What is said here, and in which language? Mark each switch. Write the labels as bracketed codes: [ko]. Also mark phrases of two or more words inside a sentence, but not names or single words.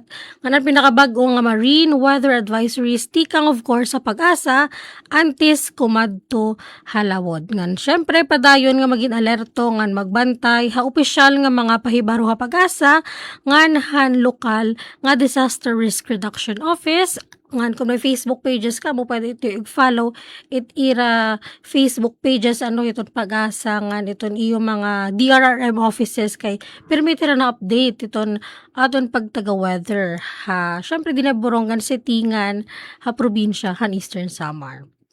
[war] Nga pinakabag-o nga [en] marine weather advisories, [war] tikang [en] of course [war] sa Pag-asa, antis kumadto halawod. Ngan syempre padayon nga maging alerto ngan magbantay opisyal nga mga pahibaro Pag-asa ngan han lokal nga [en] disaster risk reduction office. [war] Ngan kung may Facebook pages ka mo pwede ito i-follow ira Facebook pages itong Pag-asa ngan iton iyo mga DRRM offices kay permit na update iton aton pagtaga weather syempre din na Borongan City ngan probinsya han Eastern Samar.